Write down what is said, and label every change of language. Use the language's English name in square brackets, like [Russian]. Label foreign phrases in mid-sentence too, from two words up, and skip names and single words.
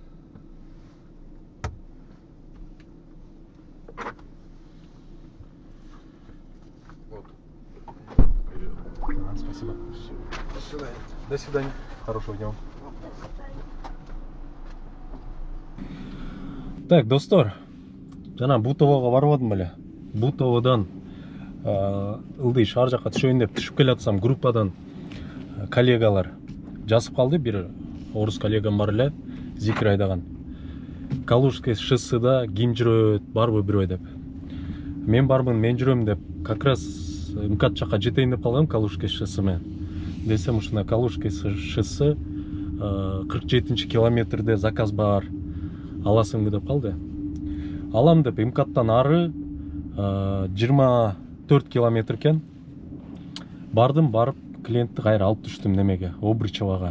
[Russian] Вот. Вперед. Спасибо. До свидания. До свидания. Хорошего дня. Так, [Kyrgyz] достор, жана Бутового барып атым эле. Бутоводан ылдый шаар жакка түшөйүн деп түшүп келатсам, группадан коллегалар жазып калды. Бир орус коллегам бар эле, Зикир айдаган. Калужский шосседа ким жүрөт, барбы бирөө деп. Мен бармын, мен жүрөм деп, [Russian] как раз [Kyrgyz] МКАД жакка жетейин деп калгам, Калужский шоссе менен. Десем, ушуна Калужский шоссе 47 километрде заказ бар. Аласыңбы деп калды. Алам деп МКАДтан ары 24 километр экен. Бардым, барып клиентти кайра алып түштүм немеге, Обручевага.